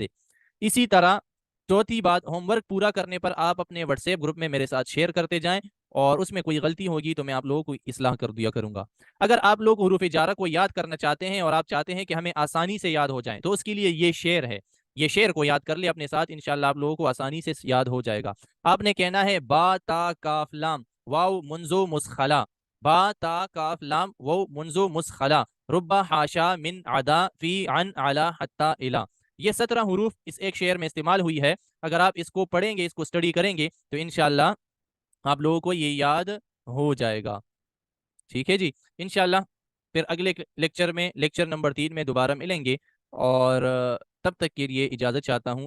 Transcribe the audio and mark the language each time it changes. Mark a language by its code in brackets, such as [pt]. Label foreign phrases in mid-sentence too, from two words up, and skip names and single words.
[ur] اسی طرح چوتھی بات، ہوم ورک پورا کرنے پر آپ اپنے واٹس ایپ گروپ میں میرے ساتھ شیئر کرتے جائیں، اور اس میں کوئی غلطی ہوگی تو میں آپ لوگوں کو اصلاح کر دیا کروں گا۔ اگر آپ لوگ حروف جارہ کو یاد کرنا چاہتے ہیں اور آپ چاہتے ہیں کہ ہمیں آسانی سے یاد ہو جائیں تو اس کے لیے یہ شعر ہے، یہ شعر کو یاد کر لیں اپنے ساتھ، انشاءاللہ آپ لوگوں کو آسانی سے یاد ہو جائے گا۔ آپ نے کہنا ہے [ar] با تا کاف لام واو منزو مسخلا، با تا کاف لام واو منزو مسخلا، ربا حاشا من عدا فی عن علا حتی الا۔ [ur] یہ 17 حروف اس ایک شعر میں استعمال ہوئی ہے، اگر آپ اس کو پڑھیں گے، اس کو سٹڈی کریں گے تو انشاءاللہ آپ لوگوں کو یہ یاد ہو جائے گا، ٹھیک ہے جی۔ انشاءاللہ پھر اگلے لیکچر میں، لیکچر نمبر 3 میں دوبارہ ملیں گے، اور تب تک کے لیے اجازت چاہتا ہوں۔